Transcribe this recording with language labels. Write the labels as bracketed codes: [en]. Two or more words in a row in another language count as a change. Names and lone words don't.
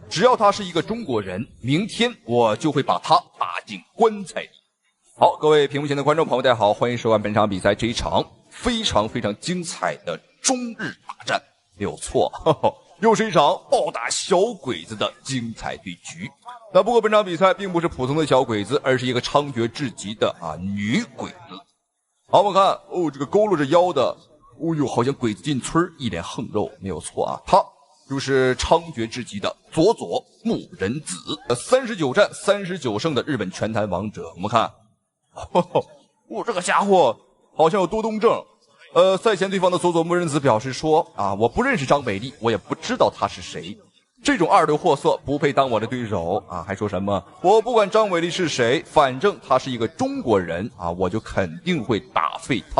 [zh] 只要她是一個中國人，明天我就會把她打進棺材裡。好，各位屏幕前的觀眾朋友，大家好，歡迎收看本場比賽，這一場非常精彩的中日大戰，沒有錯，又是一場暴打小鬼子的精彩對局。那不過本場比賽並不是普通的小鬼子，而是一個猖獗至極的女鬼子。好，我們看哦，这個佝偻着腰的，哦呦，好像鬼子進村，一臉横肉，沒有錯啊，他就是猖獗至極的佐佐木人子，39戰39勝的日本拳壇王者。我們看。这個家伙好像有多動症。賽前對方的佐佐木人子表示說我不認識張偉麗，我也不知道他是誰，這種二流貨色不配當我的對手還說什麼我不管張偉麗是誰，反正他是一個中國人我就肯定會打廢他。